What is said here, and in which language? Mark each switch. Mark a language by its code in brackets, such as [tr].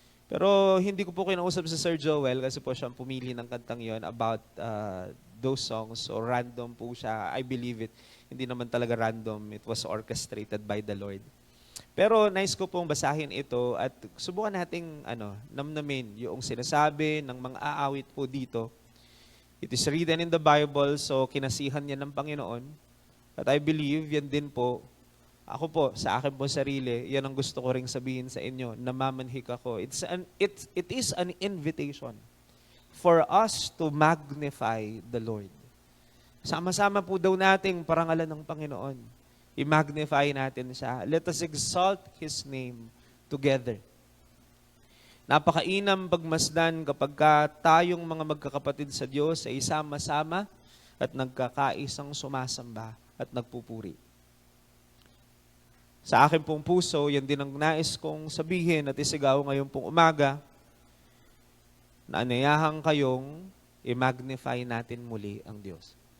[tl] Pero hindi ko po kinausap si Sir Joel kasi po siya ang pumili ng kantang yon [en] about those songs. So random po siya. I believe it. [tl] Hindi naman talaga random. [en] It was orchestrated by the Lord. [tl] Pero nice ko pong basahin ito at subukan nating namnamin yung sinasabi ng mga aawit po dito. [en] It is written in the Bible, so [tl] kinasihan niya ng Panginoon. At [en] I believe [tl] yan din po. Ako po, sa akin po sarili, yan ang gusto ko ring sabihin sa inyo, namamanhik ako. [en] It is an invitation for us to magnify the Lord. [tl] Sama-sama po daw nating parangalan ng Panginoon. I-magnify natin siya. [en] Let us exalt His name together. [tl] Napakainam pagmasdan kapag tayong mga magkakapatid sa Diyos ay sama-sama at nagkakaisang sumasamba at nagpupuri. Sa akin pong puso, yan din ang nais kong sabihin at isigaw ngayon pong umaga, na anayahan kayong i-magnify natin muli ang Diyos.